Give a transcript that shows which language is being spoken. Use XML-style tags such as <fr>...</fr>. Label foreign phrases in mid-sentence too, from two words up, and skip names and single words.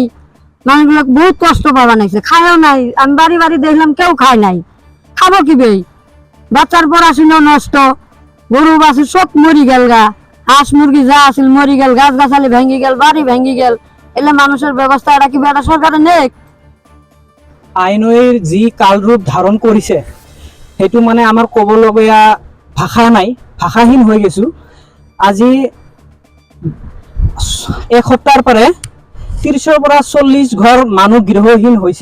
<bn>মানুষগুলো বহুত কষ্ট পাওয়া নাইছে, খায়ও নাই। আমি বাড়ি বাড়ি দেখলাম কেউ খায় নাই, খাবো কি বে? বাচ্চার পড়াশোনা নষ্ট, গরু বাছুর সব মরি গেল গা, হাঁস মুরগি যা আছিল মরি গেল, গাছ গাছালি ভেঙে গেল, বাড়ি ভেঙে গেল। এলে মানুষের ব্যবস্থা এটা কি এটা সরকারের নেই?</bn> <as>আইনৈৰ যি কালৰূপ ধাৰণ কৰিছে সেইটো মানে আমাৰ ক'বলগীয়া ভাষা নাই, ভাষাহীন হৈ গৈছো। আজি এক সপ্তাহৰ পৰা 30ৰ পৰা 40 ঘৰ মানুহ গৃহহীন হৈছে।</as>